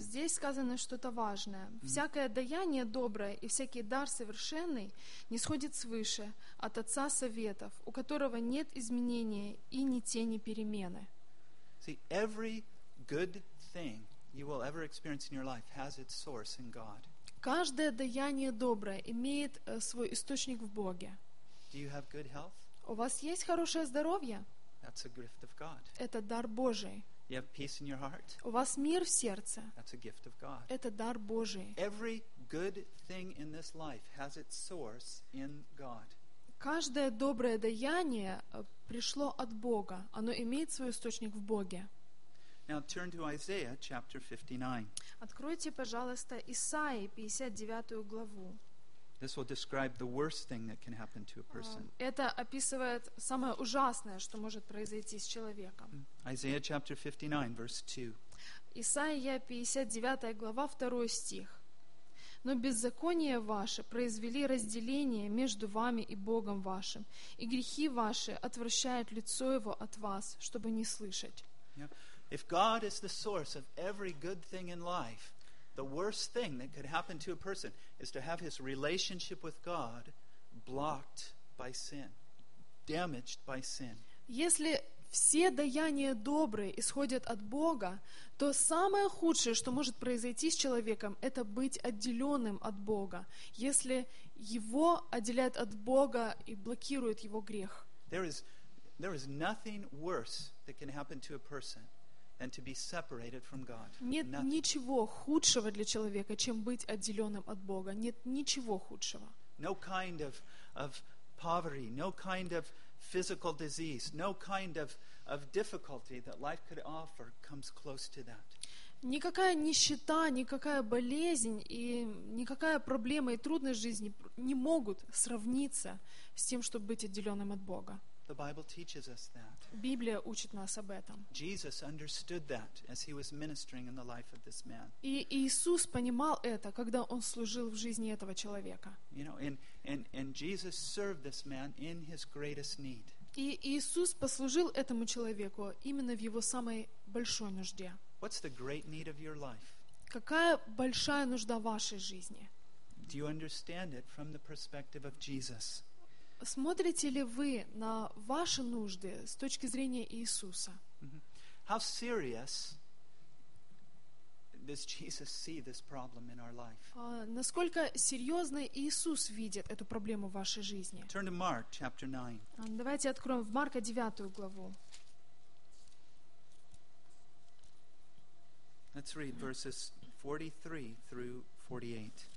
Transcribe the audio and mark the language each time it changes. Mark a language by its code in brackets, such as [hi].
[ru] Здесь сказано что-то важное. Всякое даяние доброе и всякий дар совершенный нисходит свыше от Отца Советов, у которого нет изменения и ни тени перемены. [en] See, every good thing you will ever experience in your life has its source in God. [ru] Каждое даяние доброе имеет свой источник в Боге. [en] Do you have good health? [ru] У вас есть хорошее здоровье? [en] That's a gift of God. [ru] Это дар Божий. [en] You have peace in your heart. [ru] У вас мир в сердце. [en] That's a gift of God. [ru] Это дар Божий. [en] Every good thing in this life has its source in God. [ru] Каждое доброе даяние пришло от Бога. Оно имеет свой источник в Боге. [en] Now turn to Isaiah chapter 59. [ru] Откройте, пожалуйста, Исаии 59 главу. [en] This will describe the worst thing that can happen to a person. [ru] Это описывает самое ужасное, что может произойти с человеком. [en] Isaiah chapter 59, verse 2. [ru] Исаия 59 глава, 2 стих. Но беззаконие ваше произвели разделение между вами и Богом вашим, и грехи ваши отвращают лицо его от вас, чтобы не слышать. [en] If God is the source of every good thing in life, the worst thing that could happen to a person is to have his relationship with God blocked by sin, damaged by sin. [ru] Если все даяния добрые исходят от Бога, то самое худшее, что может произойти с человеком, это быть отделенным от Бога, если его отделяют от Бога и блокируют его грех. [en] There is nothing worse that can happen to a person than to be separated from God. [ru] Нет ничего худшего для человека, чем быть отделенным от Бога. Нет ничего худшего. [en] No kind of poverty, no kind of physical disease, no kind of difficulty that life could offer comes close to that. [ru] Никакая нищета, никакая болезнь и никакая проблема и трудность жизни не могут сравниться с тем, чтобы быть отделенным от Бога. [en] The Bible teaches us that. [ru] Библия учит нас об этом. [en] Jesus understood that as he was ministering in the life of this man. [ru] И Иисус понимал это, когда он служил в жизни этого человека. [en] You know, and Jesus served this man in his greatest need. [ru] И Иисус послужил этому человеку именно в его самой большой нужде. [en] What's the great need of your life? [ru] Какая большая нужда вашей жизни? [en] Do you understand it from the perspective of Jesus? [ru] Смотрите ли вы на ваши нужды с точки зрения Иисуса? [en] How serious does Jesus see this problem in our life? [ru] Насколько серьезно Иисус видит эту проблему в вашей жизни? [en] Turn to Mark chapter 9. [ru] Давайте откроем в Марка 9 главу. [en] Let's read verses 43 through 48.